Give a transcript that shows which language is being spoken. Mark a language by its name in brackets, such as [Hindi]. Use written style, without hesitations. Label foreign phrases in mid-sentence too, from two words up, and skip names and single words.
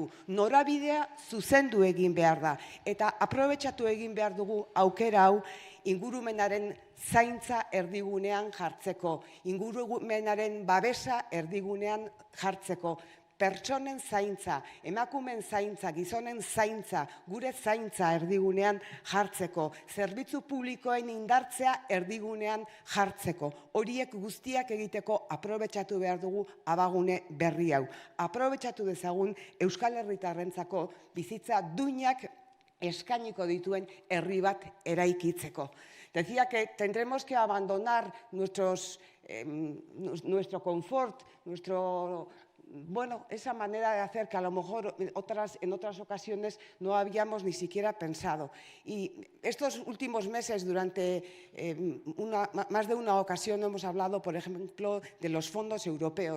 [Basque] Norabidea zuzendu egin behar da, eta aprobetxatu egin behar dugu aukera hau ingurumenaren zaintza erdigunean jartzeko, ingurumenaren babesa erdigunean jartzeko, pertsonen zaintza, emakumen zaintza, gizonen zaintza, gure zaintza erdigunean jartzeko, zerbitzu publikoen indartzea erdigunean jartzeko. Horiek guztiak egiteko aprobetxatu behar dugu abagune berri hau. Aprobetxatu dezagun Euskal Herritarrentzako bizitza duinak eskainiko dituen herri bat eraikitzeko. [Spanish] Decía que tendremos que abandonar nuestro confort, esa manera de hacer que a lo mejor en otras ocasiones no habíamos ni siquiera pensado. Y estos últimos meses, durante más de una ocasión, hemos hablado, por ejemplo, de los fondos europeos.